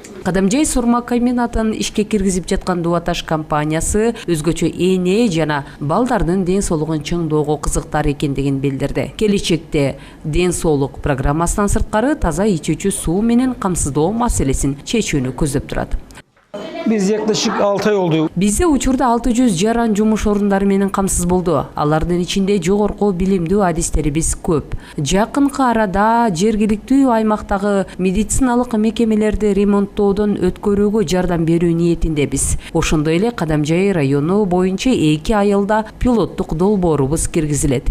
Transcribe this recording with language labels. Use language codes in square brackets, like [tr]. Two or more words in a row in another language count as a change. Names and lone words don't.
[ky] Кадамжай сурма комбинатын ишке киргизип жаткан Дува Таш компаниясы өзгөчө эне жана балдардын ден соолугун чыңдоого кызыктар экендигин билдирди. Келечекте ден соолук программасынан сырткары таза ичүүчү суу менен камсыздоо маселесин чечүүнү көздөп турат. [tr] Biz yaklaşık 6 ay oldu. [ky] Bizde учурда 600 жаран жумуш орундары менен камсыз болду. Алардын ичинде жогорку билимдүү адистерибиз көп. Жакынкы арада жергиликтүү аймактагы медициналык мекемелерди ремонттоодон өткөрүүгө жардам берүү ниетиндебиз. Ошондой эле Кадамжай району боюнча 2 айылда пилоттук долбоорубуз киргизилет.